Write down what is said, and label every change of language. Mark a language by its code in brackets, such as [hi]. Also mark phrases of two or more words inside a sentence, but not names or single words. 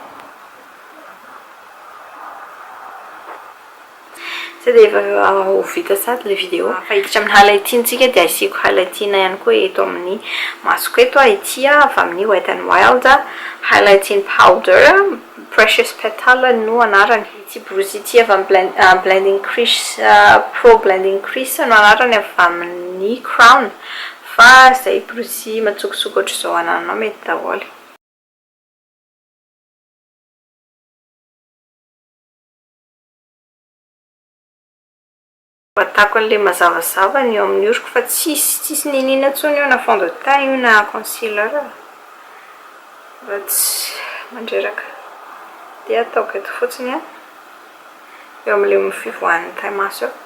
[mg] Zay de efa ho vita sady le vidéo fa hiditra amin'ny highlightintsika de asiako highlightina ihany koa eto amin'ny masoko eto ity avy amin'ny Wet n Wild highlighting powder Precious Petal no anarany. Ity brosy ity avy amin'ny [en] blending crease pro blending crease [mg] no anarany avy amin'ny Crown fa zay brosy matsokotsoko ohatr'izao anananao mety daholo. Batako an'le mazavazava ny eo amin'ny oroko fa tsisy ninina intsony io na [fr] fond de teint [mg] io na concealer fa tsy mandreraka de ataoko eto fotsiny eo amin'le fivoahan'ny taille maso